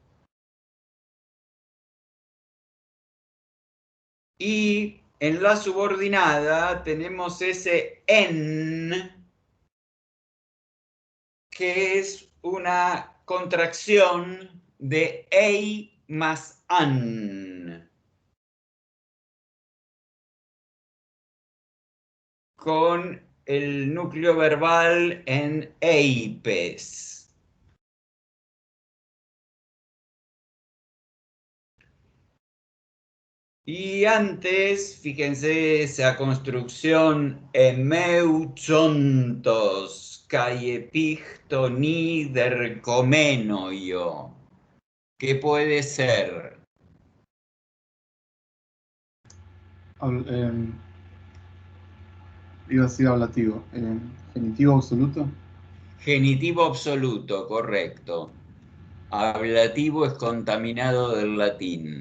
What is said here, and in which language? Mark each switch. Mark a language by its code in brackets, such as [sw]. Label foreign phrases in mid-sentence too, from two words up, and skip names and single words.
[es] Y en la subordinada tenemos ese en, que es una contracción de ei más an, con el núcleo verbal en eipes. Y antes, fíjense esa construcción [el] ἐμευχοντος καὶ ἐπιχθονὶ δερκομένοιο. [es] ¿Qué puede ser? Iba a decir ablativo. Genitivo absoluto. Genitivo absoluto, correcto. Ablativo es contaminado del latín.